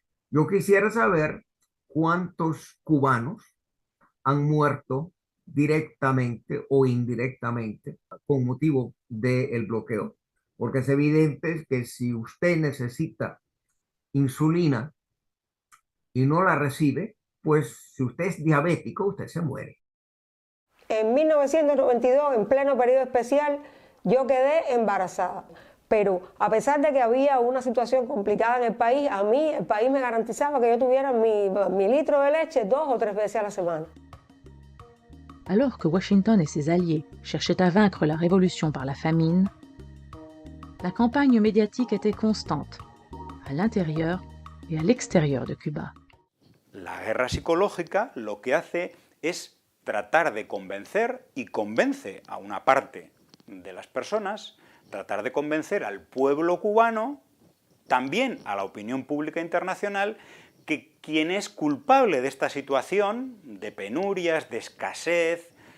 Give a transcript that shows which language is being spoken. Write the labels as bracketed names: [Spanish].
[Spanish] Yo quisiera saber cuántos cubanos han muerto directamente o indirectamente con motivo del bloqueo, porque es evidente que si usted necesita insulina y no la recibe, pues si usted es diabético, usted se muere. En 1992, en pleno periodo especial, yo quedé embarazada. Pero a pesar de que había una situación complicada en el país, a mí el país me garantizaba que yo tuviera mi litro de leche 2 o 3 veces a la semana. [French] Alors que Washington et ses alliés cherchaient à vaincre la révolution par la famine, la campagne médiatique était constante, à l'intérieur et à l'extérieur de Cuba. [Spanish] La guerra psicológica lo que hace es tratar de convencer, y convence a una parte de las personas, tratar de convencer al pueblo cubano, también a la opinión pública internacional, que quien es culpable de esta situación de penurias, de escasez,